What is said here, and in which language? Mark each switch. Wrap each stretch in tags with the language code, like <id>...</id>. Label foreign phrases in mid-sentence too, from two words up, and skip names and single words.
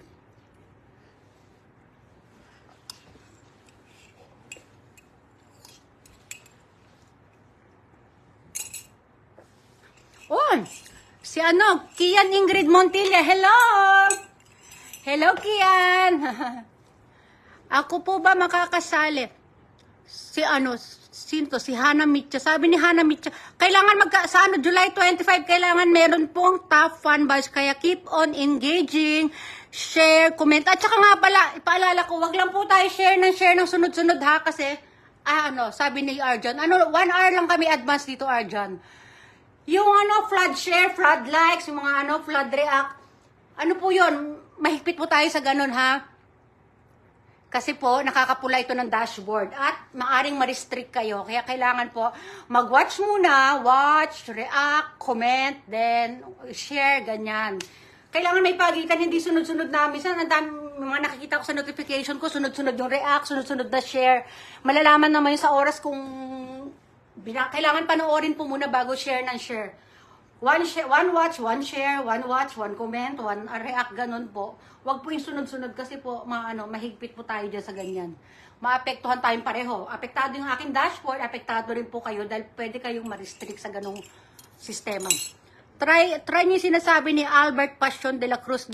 <tl>Oh, si Kian Ingrid Montilla. Hello! Hello, Kian! Ako po ba makakasali? Si Hana Mitcha. Sabi ni Hana Mitcha, kailangan sa July 25, kailangan meron pong</tl> <en>top fan badge. Kaya keep on engaging, share, comment.</en> <tl>At saka nga pala, ipaalala ko, wag lang po tayo share ng sunod-sunod ha. Kasi, sabi ni Arjan, 1 hour lang kami advance dito, Arjan.</tl> <en>Yung flood share, flood likes, yung mga flood react.</en> <tl>Ano po yun? Mahigpit po tayo sa ganun ha. Kasi po, nakakapula ito ng dashboard at maaring ma-restrict kayo. Kaya kailangan po mag-watch muna,</tl> <en>watch, react, comment, then share,</en> <tl>ganyan. Kailangan may pagitan, hindi sunod-sunod na. Minsan, mga nakikita ko sa notification ko, sunod-sunod yung react, sunod-sunod na share. Malalaman naman yun sa oras kung kailangan panoorin po muna bago share ng share.</tl> <en>One watch, one share, one watch, one comment, one react,</en> <tl>ganun po. Wag po yung sunod-sunod kasi po, mahigpit po tayo dyan sa ganyan. Maapektuhan tayong pareho. Apektado yung aking dashboard, apektado rin po kayo dahil pwede kayong ma-restrict sa ganung sistema. Try niyo yung sinasabi ni Albert Passion de la Cruz.</tl>